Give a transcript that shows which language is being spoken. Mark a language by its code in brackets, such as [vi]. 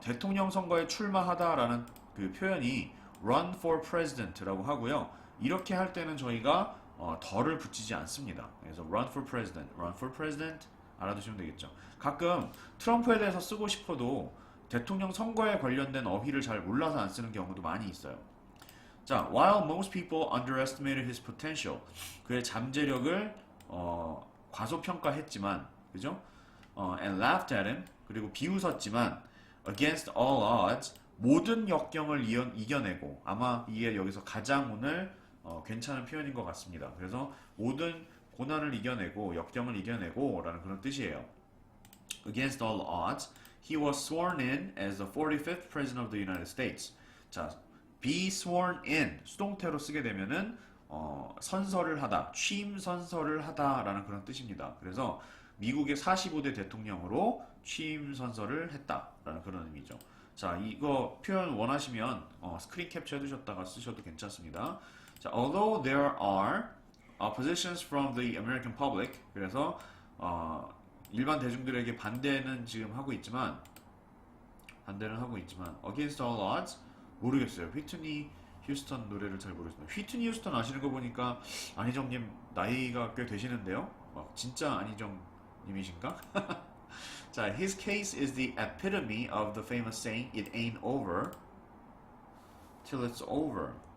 [ko] 대통령 선거에 출마하다라는 그 표현이 [en] run for president [ko] 라고 하고요. 이렇게 할 때는 저희가 덜을 붙이지 않습니다. 그래서 [en] run for president [ko] 알아두시면 되겠죠. 가끔 트럼프에 대해서 쓰고 싶어도 대통령 선거에 관련된 어휘를 잘 몰라서 안 쓰는 경우도 많이 있어요. [en] 자, while most people underestimated his potential, [ko] 그의 잠재력을 과소평가했지만, 그죠? [en] And laughed at him, [ko] 그리고 비웃었지만, [en] against all odds, [ko] 모든 역경을 이겨내고, 아마 이게 여기서 가장 오늘 괜찮은 표현인 것 같습니다. 그래서 모든 고난을 이겨내고, 역경을 이겨내고, 라는 그런 뜻이에요. [en] Against all odds, he was sworn in as the 45th President of the United States. [ko] 자, [en] be sworn in, [ko] 수동태로 쓰게 되면은 선서를 하다, 취임 선서를 하다라는 그런 뜻입니다. 그래서 미국의 45대 대통령으로 취임 선서를 했다라는 그런 의미죠. 자, 이거 표현 원하시면 스크린 캡처 해두셨다가 쓰셔도 괜찮습니다. [en] 자, although there are oppositions from the American public, [ko] 그래서 일반 대중들에게 반대는 하고 있지만 [en] against all odds [ko] 모르겠어요. 휘트니 휴스턴 노래를 잘 모르겠습니다. 휘트니 휴스턴 아시는 거 보니까 안희정님 나이가 꽤 되시는데요. 진짜 안희정님이신가? [en] 자, his case is the epitome of the famous saying, "It ain't over till it's over."